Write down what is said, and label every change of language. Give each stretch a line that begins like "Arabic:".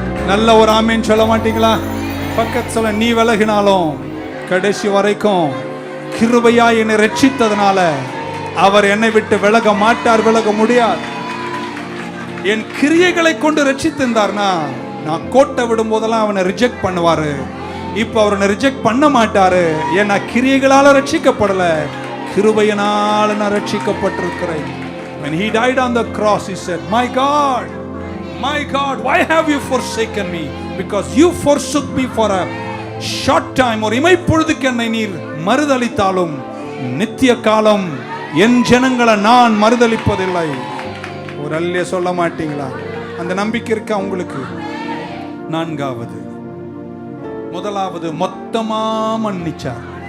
Tamil: நல்ல ஒரு ஆமீன் சொல்ல மாட்டீங்களா? பக்கத்து சொல்ல, நீ விலகினாலும் கடைசி வரைக்கும் கிருபையா என்னை ரட்சித்ததுனால அவர் என்னை விட்டு விலக மாட்டார், விலக முடியாது. என் கிரியைகளை கொண்டு ரட்சித்திருந்தார்னா நான் கோட்டை விடும் போதெல்லாம் அவனை ரிஜெக்ட் பண்ணுவாரு. இப்ப அவனை ரிஜெக்ட் பண்ண மாட்டாரு. ஏன்னா கிரியைகளால ரட்சிக்கப்படல, கிருபையினால நான் ரட்சிக்கப்பட்டிருக்கிறேன்.
English: When he died on the cross, he said, my God, why have you forsaken me? Because you forsook me for a short time.
Tamil: ஒரு இமைப்பொழுதுக்கு என்னை நீர் மறுதலித்தாலும் நித்திய காலம் என் ஜனங்களை நான் மறுதலிப்பதில்லை. ஒரு அல்லே சொல்ல மாட்டீங்களா? அந்த நம்பிக்கை இருக்கா உங்களுக்கு? நான்காவது, முதலாவது மொத்தமா மன்னிச்சார்.